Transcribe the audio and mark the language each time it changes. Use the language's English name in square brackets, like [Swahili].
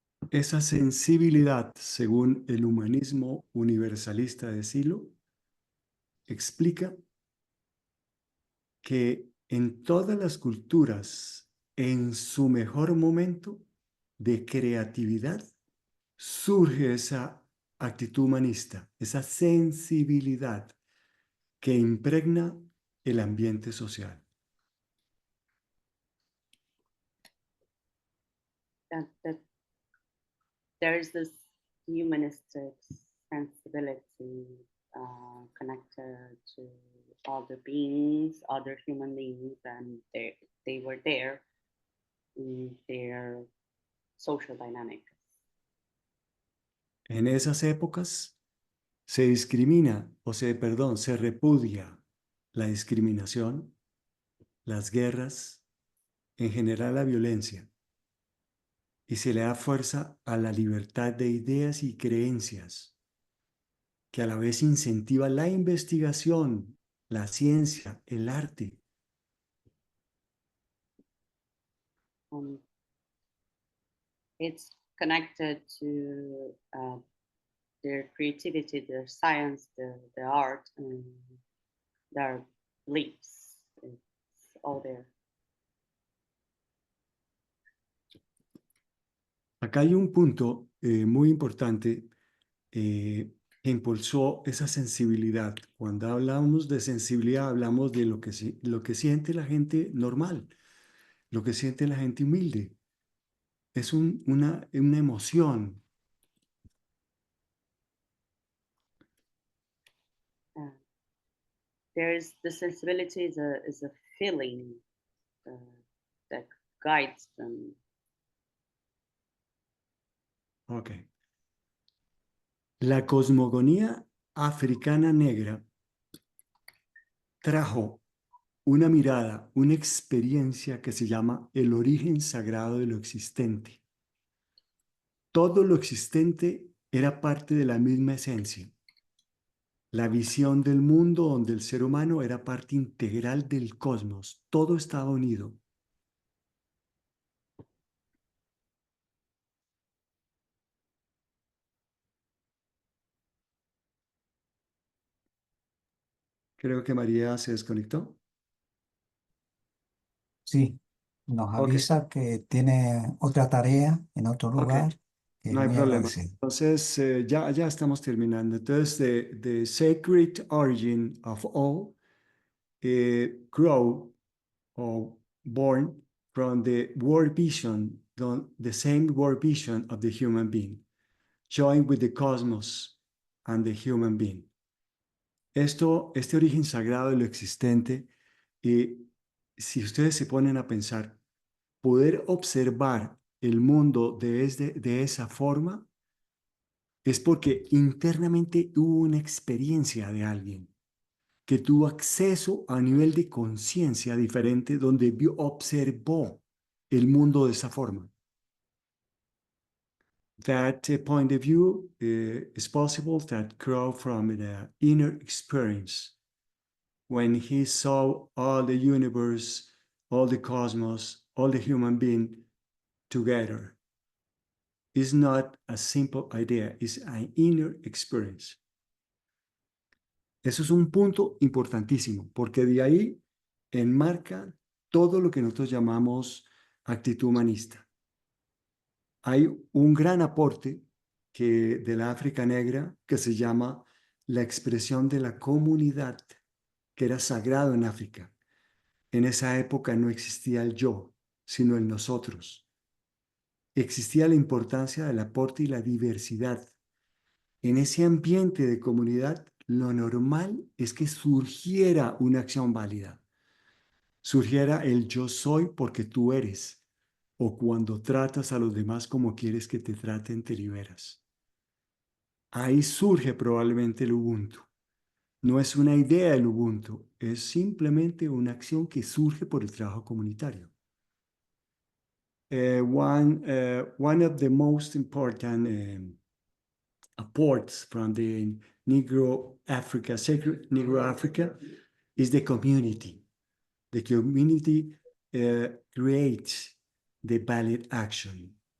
[Spanish] Esa sensibilidad, según el humanismo universalista de Silo, explica que en todas las culturas, en su mejor momento de creatividad, surge esa actitud humanista, esa sensibilidad que impregna el ambiente social. [English] That there is this humanistic sensibility connected to other beings, other human beings, and they were there in their social dynamic. [Spanish] En esas épocas se discrimina, se repudia la discriminación, las guerras, en general la violencia, y se le da fuerza a la libertad de ideas y creencias, que a la vez incentiva la investigación, la ciencia, el arte. [English] It's connected to their creativity, their science, their art, and their beliefs. It's all there. [Spanish] Acá hay un punto muy importante que impulsó esa sensibilidad. Cuando hablamos de sensibilidad, hablamos de lo que siente la gente normal, lo que siente la gente humilde. Es una emoción. [English] there's the sensibility is a feeling uh, that guides them. Ok. [Spanish] La cosmogonía africana negra trajo una mirada, una experiencia que se llama el origen sagrado de lo existente. Todo lo existente era parte de la misma esencia. La visión del mundo donde el ser humano era parte integral del cosmos. Todo estaba unido. Creo que María se desconectó. Sí, nos Ok, avisa que tiene otra tarea en otro ok, lugar, que no hay muy problema. agradecido. Entonces, ya estamos terminando. [English] Entonces, the sacred origin of all grow or born from the world vision, the same world vision of the human being, joined with the cosmos and the human being. [Spanish] Este origen sagrado de lo existente, si ustedes se ponen a pensar, poder observar el mundo de esa forma es porque internamente hubo una experiencia de alguien que tuvo acceso a nivel de conciencia diferente donde observó el mundo de esa forma. [English] That point of view is possible that grow from the inner experience when he saw all the universe, all the cosmos, all the human being together. It's not a simple idea, it's an inner experience. [Spanish] Eso es un punto importantísimo, porque de ahí enmarca todo lo que nosotros llamamos actitud humanista. Hay un gran aporte de la África negra que se llama la expresión de la comunidad, que era sagrado en África. En esa época no existía el yo, sino el nosotros. Existía la importancia del aporte y la diversidad. En ese ambiente de comunidad, lo normal es que surgiera una acción válida. Surgiera el yo soy porque tú eres, o cuando tratas a los demás como quieres que te traten, te liberas. Ahí surge probablemente el Ubuntu. No es una idea del Ubuntu, es simplemente una acción que surge por el trabajo comunitario. [English] One of the most important apports from the Negro Africa, sacred Negro Africa, is the community. The community creates the ballot action.